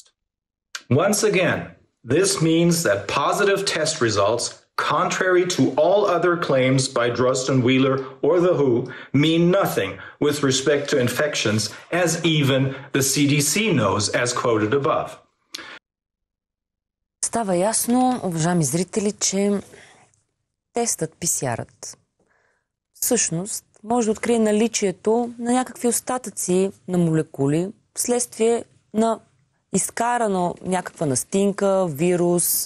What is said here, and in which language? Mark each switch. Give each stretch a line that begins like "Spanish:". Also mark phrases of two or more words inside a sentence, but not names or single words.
English: Once again, this means that positive test results, contrary to all other claims by Drosten, Wheeler, or the WHO, mean nothing with respect to infections, as even the CDC knows, as quoted above.
Bulgarian: Става ясно, уважаеми зрители, че тестът PCR-ът всъщност може да открие наличието на някакви остатъци на молекули вследствие на изкарано някаква настинка, вирус.